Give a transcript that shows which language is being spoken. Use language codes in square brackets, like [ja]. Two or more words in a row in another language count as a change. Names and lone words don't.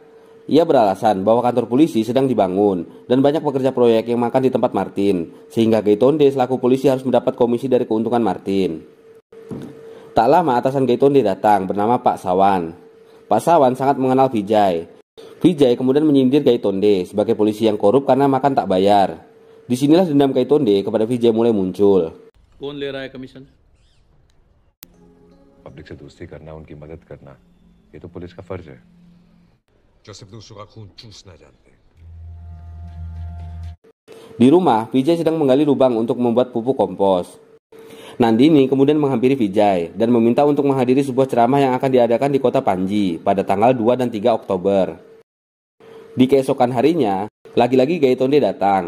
[id] Ia beralasan bahwa kantor polisi sedang dibangun dan banyak pekerja proyek yang makan di tempat Martin, sehingga Gaitonde selaku polisi harus mendapat komisi dari keuntungan Martin. Tak lama atasan Gaitonde datang bernama Pak Sawan. Pak Sawan sangat mengenal Vijay. Vijay kemudian menyindir Gaitonde sebagai polisi yang korup karena makan tak bayar. Disinilah dendam Gaitonde kepada Vijay mulai muncul. [hi] कौन ले रहा है कमीशन? पब्लिक से दोस्ती करना, उनकी मदद करना, ये तो पुलिस का फर्ज है। जो सिर्फ दूसरों का खून चूसना जानते हैं। [id] Di rumah, Vijay sedang menggali lubang untuk membuat pupuk kompos. Nandini kemudian menghampiri Vijay dan meminta untuk menghadiri sebuah ceramah yang akan diadakan di kota Panji pada tanggal 2 dan 3 Oktober. Di keesokan harinya, lagi-lagi Gaitonde datang.